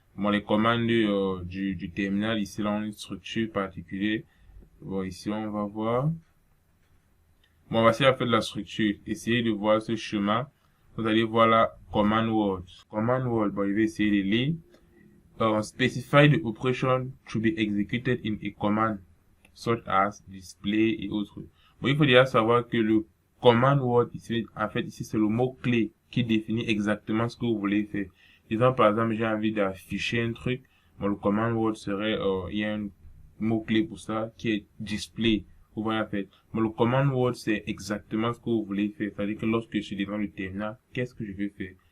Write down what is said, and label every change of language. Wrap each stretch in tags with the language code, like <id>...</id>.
<fr>Bon, les commandes du terminal ici là ont une structure particulière. Bon, ici on va voir. Bon, on va essayer de faire de la structure. Essayez de voir ce schéma. Vous allez voir là command word. Command word. Bon, je vais essayer de lire.</fr> <en>Specify the operation to be executed in a command, such as display</en> <fr>et autres. Bon, il faut déjà savoir que le command word ici, en fait, ici, c'est le mot-clé qui définit exactement ce que vous voulez faire. Disons, par exemple, j'ai envie d'afficher un truc. Bon, le command word serait, il y a un mot-clé pour ça qui est display. Vous voyez, en fait. Bon, le command word, c'est exactement ce que vous voulez faire. C'est-à-dire que lorsque je suis devant le terminal, qu'est-ce que je vais faire?</fr>